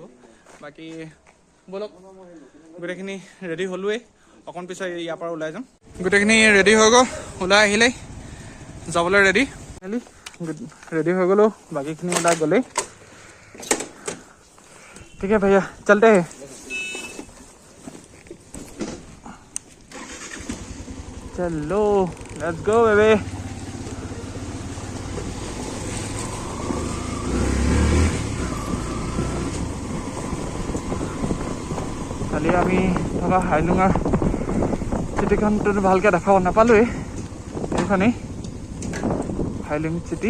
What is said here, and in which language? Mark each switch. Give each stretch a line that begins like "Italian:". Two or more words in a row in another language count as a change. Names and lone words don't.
Assamese: বাকী ব'লক, গোটেইখিনি ৰেডি হ'লোৱেই। অকণ পিছত ইয়াৰ পৰা ওলাই যাম। গোটেইখিনি ৰেডি হৈ গ'ল, ওলাই আহিলেই যাবলৈ ৰেডি হৈ গ'লো। বাকীখিনি ওলাই গ'লেই। ঠিক আছে
Hindi: भैया, चलते है।
English: चलो let's go baby.
Assamese: কালি আমি থকা হাইলুঙাৰ চিটিখনটো ভালকৈ দেখাব নাপালোৱেই। এইখনেই হাইলুং চিটি।